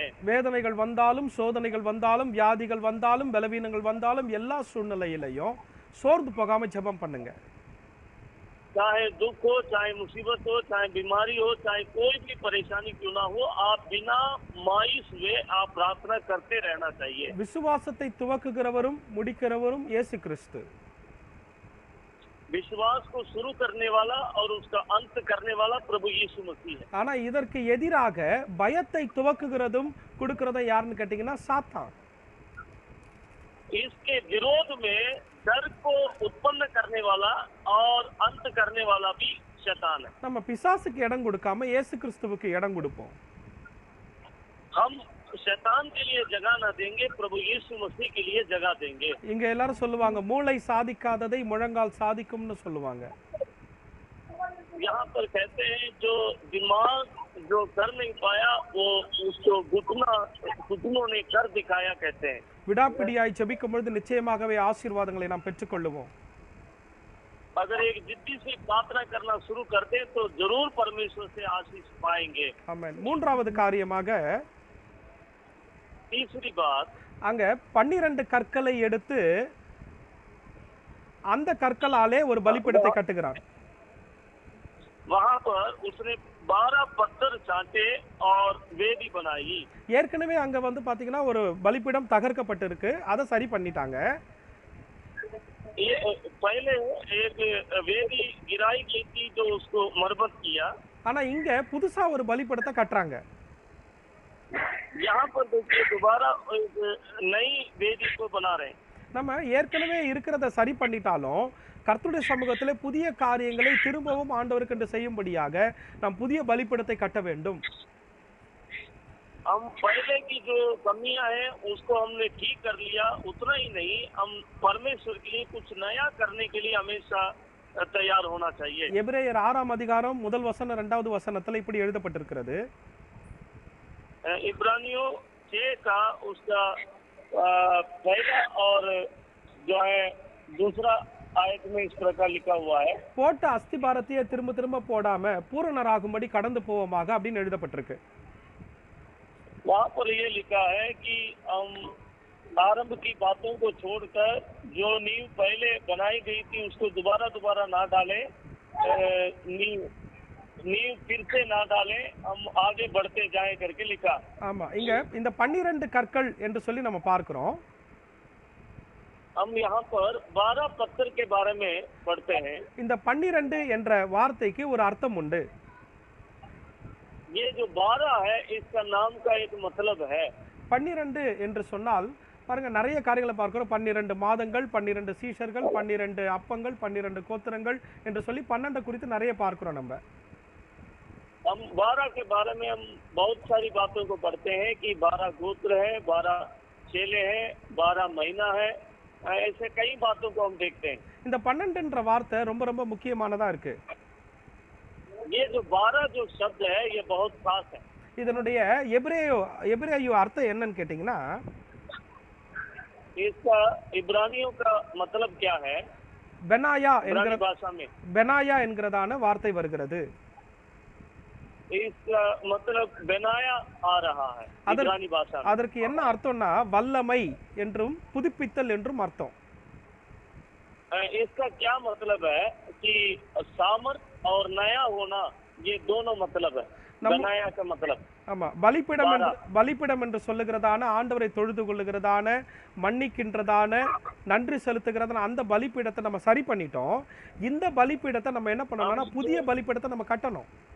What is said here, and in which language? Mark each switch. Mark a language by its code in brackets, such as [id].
[ta] வேதனைகள் வந்தாலும், சோதனைகள் வந்தாலும், வியாதிகள் வந்தாலும், பலவீனங்கள் வந்தாலும், எல்லா சூழ்நிலையிலையும் சோர்ந்து போகாம ஜெபம் பண்ணுங்க. [hi] चाहे दुख हो, चाहे मुसीबत हो, चाहे बीमारी हो, चाहे कोई भी परेशानी क्यों ना हो, आप बिना मायूस हुए आप प्रार्थना करते रहना चाहिए. [ta] விசுவாசத்தை துவக்குகிறவரும் முடிக்கிறவரும் இயேசு கிறிஸ்து. [hi] विश्वास को शुरू करने वाला और उसका अंत करने वाला प्रभु यीशु मसीह है. [ta] ஆனா இதற்கு எதிராக பயத்தை துவக்குகிறதும் கொடுக்கிறதும் யாருன்னு கேட்டீங்கன்னா சாத்தான். [hi] इसके विरोध में डर को उत्पन्न करने वाला और अंत करने वाला भी शैतान है. [ta] நம்ம பிசாசுக்கு இடம் கொடுக்காம இயேசு கிறிஸ்துவுக்கு இடம் கொடுப்போம். [hi] हम शैतान के लिए जगह ना देंगे, प्रभु यीशु मसीह के लिए जगह देंगे. [ta] இங்க எல்லாரும் சொல்லுவாங்க மூளை சாதிக்காததை முழங்கால் சாதிக்கும்னு சொல்லுவாங்க. [hi] यहाँ पर कहते हैं जो दिमाग जो कर नहीं पाया वो उसको घुटनों ने कर दिखाया कहते हैं. [ta] விடாப்பிடியாய் ஜெபிக்கும் பொழுது நிச்சயமாகவே ஆசீர்வாதங்களை நாம் பெற்றுக்கொள்ளுவோம். [hi] अगर एक जिद्दी से प्रार्थना करना शुरू कर दे तो जरूर परमेश्वर से आशीष पाएंगे. [ta] आमेन. மூன்றாவது காரியமாக, [hi] तीसरी बात, [ta] அங்க 12 கற்களை எடுத்து அந்த கற்களாலே ஒரு பலிபீடத்தை கட்டுகிறார். [hi] वहां पर उसने 12 पत्थर चाटे और वेदी बनाई. [ta] ஏற்கனவே அங்க வந்து பாத்தீங்கன்னா ஒரு பலிபீடம் தகர்க்கப்பட்டிருக்கு, அதை சரி பண்ணிட்டாங்க. [hi] ये पहले एक वेदी गिराई गई थी जो उसको मरम्मत किया. [ta] ஆனா இங்க புதுசா ஒரு பலிபீடத்தை கட்டுறாங்க. [hi] यहाँ पर देखिए दोबारा एक नई वेदी को बना रहे हैं. [ta] நம்ம ஏற்கனவே இருக்கிறத சரி பண்ணிட்டாலும் கர்த்தருடைய சமூகத்திலே புதிய காரியங்களை திரும்பவும் ஆண்டவருக்கு செய்யும்படியாக நாம் புதிய பலிபீடத்தை கட்ட வேண்டும். [hi] हम पहले की जो कमियां हैं उसको हमने ठीक कर लिया, उतना ही नहीं हम परमेश्वर के लिए कुछ नया करने के लिए हमेशा तैयार होना चाहिए. [ta] எபிரேயர் 6ஆம் அதிகாரம் 1 வசனம் 2வது வசனத்துல இப்படி எழுதப்பட்டிருக்கிறது. [hi] इब्रानियों 6 का उसका पहला और जो है दूसरा आयत में इस प्रकार लिखा हुआ है. [ta] போட்ட அஸ்திபாரத்தையே திரும்ப திரும்ப போடாம பூரணராகும்படி கடந்து போவோமாக அப்படின்னு எழுதப்பட்டிருக்கு. [hi] वहाँ पर ये लिखा है कि हम आरंभ की बातों को छोड़कर जो नींव पहले बनाई गई थी उसको दोबारा ना डालें, नींव फिर से ना डालें, हम आगे बढ़ते जाएं करके लिखा. [ta] ஆமா, இங்க இந்த 12 கற்கள் என்று சொல்லி நம்ம பார்க்கிறோம். [hi] हम यहाँ पर 12 पत्थर के बारे में पढ़ते हैं. [ta] இந்த 12 என்ற வார்த்தைக்கு ஒரு அர்த்தம் உண்டு. [hi] ये जो 12 है इसका नाम का एक मतलब है. [ta] 12 என்று சொன்னால் பாருங்க நிறைய காரியங்களை பார்க்கிறோம். 12 மாதங்கள், 12 சீஷர்கள், 12 அப்பங்கள், 12 கோத்திரங்கள் என்று சொல்லி 12 குறித்து நிறைய பார்க்கிறோம். நம்ம [hi] हम 12 के बारे में हम बहुत सारी बातों को पढ़ते हैं कि 12 गोत्र है, 12 चेले हैं, 12 महीना है, ऐसे कई बातों को हम देखते हैं. [ta] இந்த 12ன்ற வார்த்தை ரொம்ப ரொம்ப முக்கியமானதா இருக்கு. [hi] ये जो 12 जो शब्द है ये बहुत खास है. [ta] இதனுடைய எபிரேய அர்த்தம் என்னன்னு கேட்டீங்கன்னா, [hi] इसका इब्रानियों का मतलब क्या है? [ta] பெனாயா என்கிற [hi] भाषा में [ta] பெனாயா என்கிறதான வார்த்தை வருகிறது. [hi] इसका मतलब बनाया आ रहा है इब्रानी भाषा में. [ta] அதற்கு என்ன அர்த்தம்னா வல்லமை என்றும் புதுப்பித்தல் என்றும் அர்த்தம். [hi] इसका क्या मतलब है कि सामर्थ और नया होना, ये दोनों मतलब है. बनाया का मतलब [ta] ஆமா, பலிப்பிடம் என்று சொல்லுகிறதான ஆண்டவரை தொழுது கொள்ளுகிறதான, மன்னிக்கின்றதான, நன்றி செலுத்துகிறதான அந்த பலிப்பீடத்தை நம்ம சரி பண்ணிட்டோம். இந்த பலிப்பீடத்தை நம்ம என்ன பண்ணணும்னா புதிய பலிப்பீடத்தை நம்ம கட்டணும்.